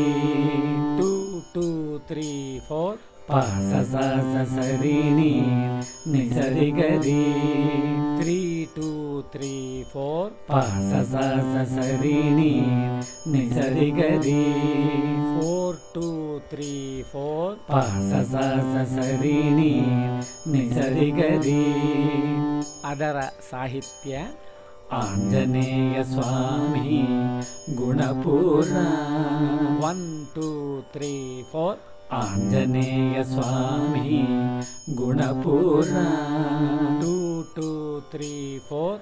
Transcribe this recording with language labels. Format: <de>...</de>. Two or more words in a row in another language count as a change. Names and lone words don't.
<kn>2 2 3 4. ಪ ಸ ಸ ಸ ಸ ರಿ ನಿ ನಿ ಸ ರಿ ಗ ರಿ. 3 2 3 4. ಪ ಸ ಸ ಸ ಸ ರಿ ನಿ ನಿ ಸ ರಿ ಗ ರಿ. 4 2 3 4. ಪ ಸ ಸ ಸ ಸ ರಿ ನಿ ನಿ ಸ ರಿ ಗ ರಿ. ಅದರ ಸಾಹಿತ್ಯ ಆಂಜನೇಯ ಸ್ವಾಮಿ ಗುಣಪೂರ್ಣ 1 2 3 4 ಆಂಜನೇಯ ಸ್ವಾಮಿ ಗುಣಪೂರ್ಣ 2 2 3 4</kn>